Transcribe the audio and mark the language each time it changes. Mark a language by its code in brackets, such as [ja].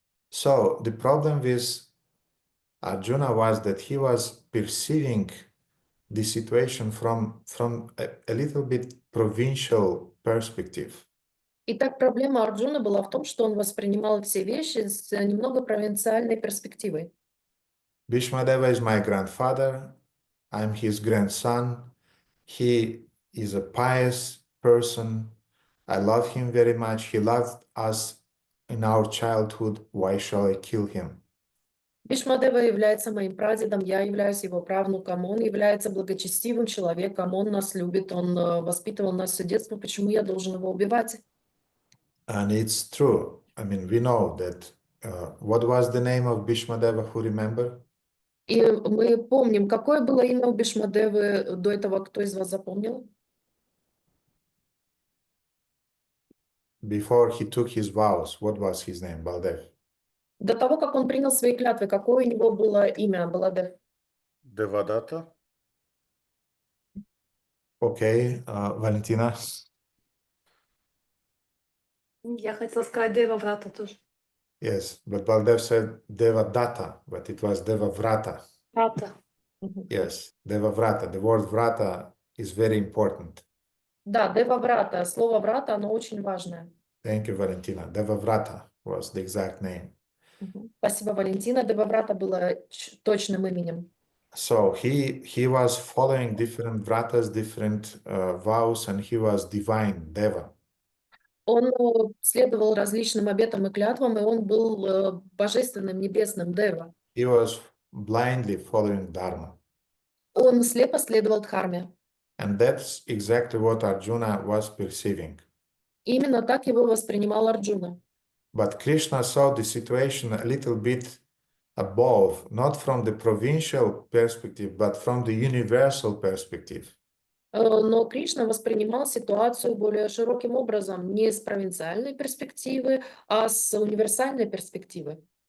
[en] So the problem with Arjuna was that he was perceiving the situation from a little bit provincial perspective. [ru] Итак, проблема Арджуна была в том, что он воспринимал все вещи с немного провинциальной перспективой. [en] Bhīṣmadeva is my grandfather. I'm his grandson. He is a pious person. I love him very much. He loved us in our childhood. Why shall I kill him? [ru] Бhīṣmadeva является моим прадедом, я являюсь его правнуком, он является благочестивым человеком, он нас любит, он воспитывал нас все детство, почему я должен его убивать? [en] And it's true. I mean, we know that. What was the name of Bhīṣmadeva? Who remember? [ru] И мы помним, какое было имя у Бhīṣmadevы до этого, кто из вас запомнил? [en] Before he took his vows, what was his name? Baldev. [ru] До того, как он принял свои клятвы, какое у него было имя, Баладев? [en] Devadatta. Okay, Valentina. [ru] Я хотела сказать Деваврата тоже. [en] Yes, but Baldev said Devadatta, but it was Devavrata. Vrata. Yes, Devavrata. The word vrata is very important. [ru] Да, Деваврата. Слово врата, оно очень важное. [en] Thank you, Valentina. Devavrata was the exact name. [ru] Спасибо, Валентина. Деваврата было точным именем. [en] So he was following different vratas, different vows, and he was divine, Deva. [ru] Он следовал различным обетам и клятвам, и он был божественным, небесным, Дева. [en] He was blindly following Dharma. [ru] Он слепо следовал Дхарме. [en] And that's exactly what Arjuna was perceiving. [ru] Именно так его воспринимал Арджуна. [en] But Krishna saw the situation a little bit above, not from the provincial perspective, but from the universal perspective. [ru] Но Кришна воспринимал ситуацию более широким образом, не с провинциальной перспективы, а с универсальной перспективы.